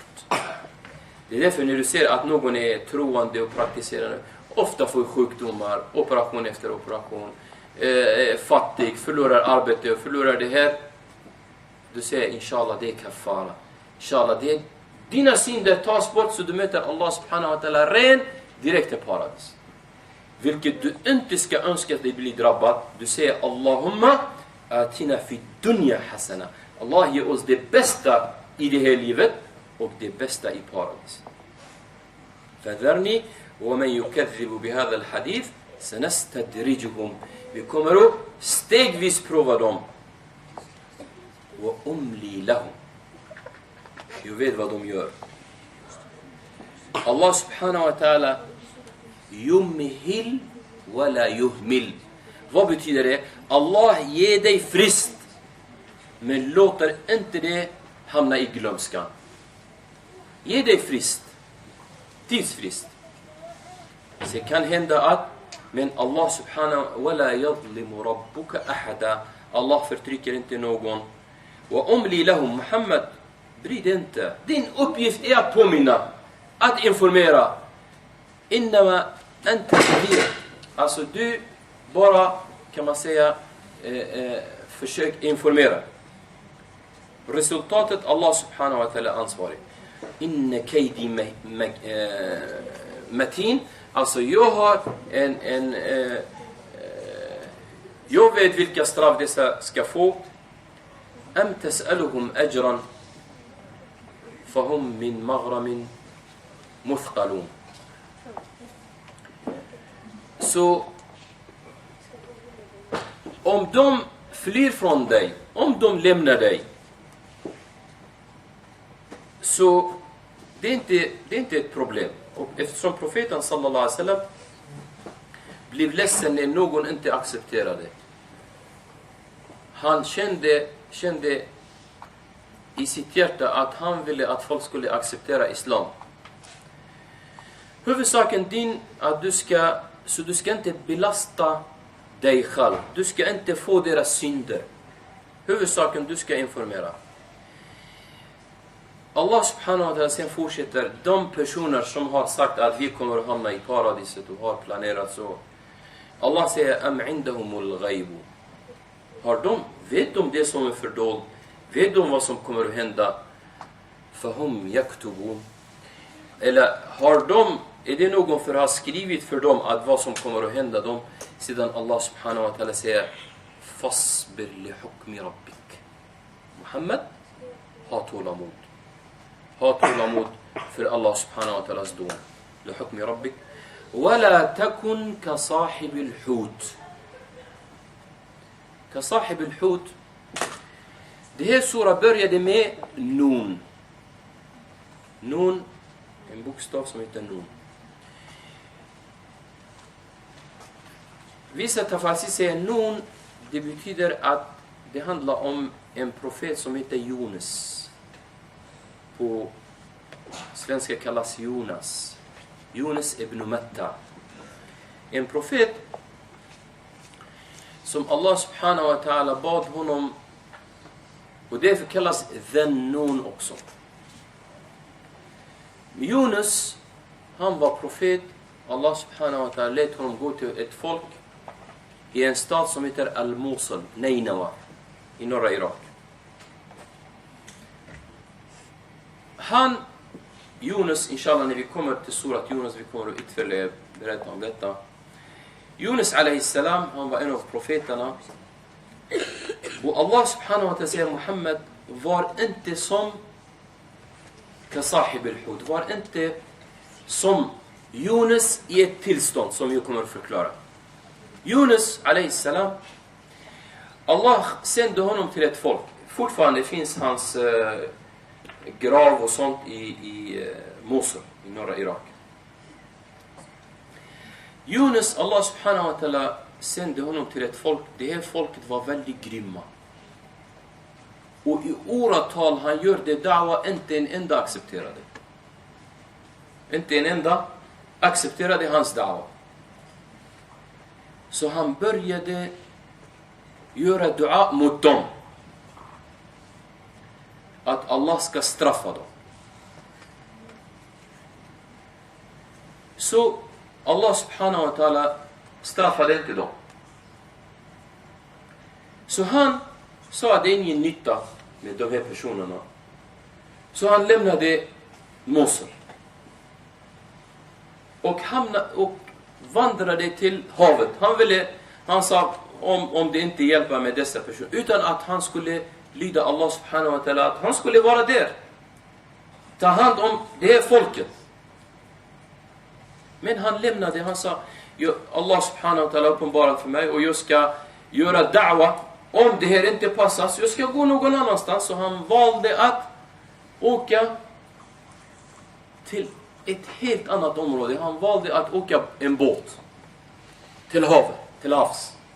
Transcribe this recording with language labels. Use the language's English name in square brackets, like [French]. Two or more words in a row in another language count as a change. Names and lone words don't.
[Swedish] Det är därför när du ser att någon är troende och praktiserande, ofta får sjukdomar, operation efter operation, fattig, förlorar arbete och förlorar det här. Du säger inshallah det är kafara. Inshallah det är dina synder tas bort så du möter [Arabic] الله سبحانه وتعالى [Swedish] ren direkt till paradis. Vilket du inte ska önska att dig bli drabbad. Du säger [Arabic] اللهم آتنا في الدنيا حسنة. [Swedish] Allah ger oss det bästa i det här livet och det bästa i paradis. [Arabic] فذرني ومن يكذب بهذا الحديث سنستدرجهم. [Swedish] Vi kommer att stegvis prova dem. [Arabic] وأملي لهم. [Swedish] Jag vet vad de gör. [Arabic] الله سبحانه وتعالى يمهل ولا يهمل. [Swedish] Vad betyder det? Allah ger dig frist men låter inte det hamna i glömskan. Ge dig frist. Tidsfrist. Så kan hända att men [Arabic] الله سبحانه ولا يظلم ربك أحدا. [Swedish] Allah förtrycker inte någon. Och [Arabic] أملي لهم [Swedish] Muhammad, bry dig inte. Din uppgift är att påminna, att informera. [Arabic] إنما أنت نذير. [Swedish] Alltså du bara kan man säga försök informera. Resultatet [Arabic] الله سبحانه وتعالى [Swedish] ansvarig. [Arabic] إن كيدي متين. [Swedish] Alltså jag har jag vet vilka straff dessa ska få. [Arabic] أم تسألهم أجرا فهم من مغرم مثقلون. [Swedish] Så om de flyr från dig, om de lämnar dig, så det är inte ett problem. Och eftersom profeten [Arabic] صلى الله عليه وسلم [Swedish] blev ledsen när någon inte accepterade. Han kände i sitt hjärta att han ville att folk skulle acceptera islam. Huvudsaken din att du ska inte belasta dig själv. Du ska inte få deras synder. Huvudsaken du ska informera. [Arabic] الله سبحانه وتعالى [Swedish] sen fortsätter. De personer som har sagt att vi kommer att hamna i paradiset och har planerat så. Allah säger [Arabic] أم عندهم الغيب. [Swedish] Vet de det som är fördold? Vet de vad som kommer att hända? [Arabic] فهم يكتبون. [Swedish] Eller är det någon för har skrivit för dem att vad som kommer att hända dem? [Arabic] Sedan الله سبحانه وتعالى säger فاصبر لحكم ربك. [Swedish] Muhammad, ha tålamod. Ha tålamod för [Arabic] الله سبحانه وتعالى [Swedish] dom. [Arabic] لحكم ربك. ولا تكن كصاحب الحوت. كصاحب الحوت. [Swedish] Det här sura började med nun. Nun, en bokstav som heter nun. Vissa tafasir säger nun, det betyder att det handlar om en profet som heter Yunus. På svenska kallas Jonas. Yunus ibn Matta. En profet som [Arabic] الله سبحانه وتعالى [Swedish] bad honom, och därför kallas Dhannun också. Yunus, han var profet. [Arabic] الله سبحانه وتعالى [Swedish] lät honom gå till ett folk i en stad som heter Al-Mosul, Neinawa, i norra Irak. Yunus, inshallah när vi kommer till surat Yunus, vi kommer att ytterligare berätta om detta. [Arabic] Yunus عليه السلام, [Swedish] han var en av profeterna. Och [Arabic] الله سبحانه وتعالى [Swedish] säger Muhammad, var inte som [Arabic] كصاحب الحوت, [Swedish] var inte som Yunus i ett tillstånd som jag kommer att förklara. Yunus [Arabic] عليه السلام, [Swedish] Allah sände honom till ett folk. Fortfarande finns hans grav och sånt i Mosul, i norra Irak. Yunus, [Arabic] الله سبحانه وتعالى [Swedish] sände honom till ett folk. Det här folket var väldigt grymma. Och i åratal han gör det da'wa, inte en enda accepterade. Inte en enda accepterade hans da'wa. Så han började göra dua mot dem. Att Allah ska straffa dem. Så [Arabic] الله سبحانه وتعالى [Swedish] straffade inte dem. Så han sa att det är ingen nytta med de här personerna. Så han lämnade Mosul. Och vandrade till havet. Han sa om det inte hjälper med dessa personer. Utan att han skulle lyda [Arabic] الله سبحانه وتعالى. [Swedish] Att han skulle vara där. Ta hand om det här folket. Men han lämnade, han sa [Arabic] الله سبحانه وتعالى [Swedish] uppenbarat för mig och jag ska göra da'wa. Om det här inte passar så jag ska gå någon annanstans. Så han valde att åka till ett helt annat område. Han valde att åka en båt till havet, till havs.